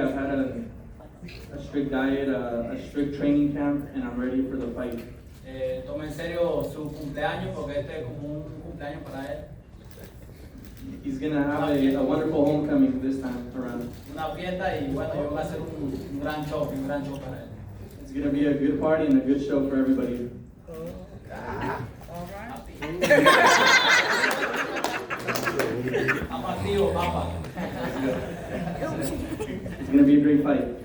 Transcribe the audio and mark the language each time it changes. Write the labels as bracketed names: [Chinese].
[English] I've had a strict diet, a strict training camp, and I'm ready for the fight. [Spanish] tome en serio su cumpleaños porque este es como un cumpleaños para él. [English] He's gonna have a wonderful homecoming this time around. [Spanish] Una fiesta y bueno, yo voy a hacer un gran show para él. [English] It's gonna be a good party and a good show for everybody. I'm [Spanish] activo, papá. [English] It's gonna be a great fight.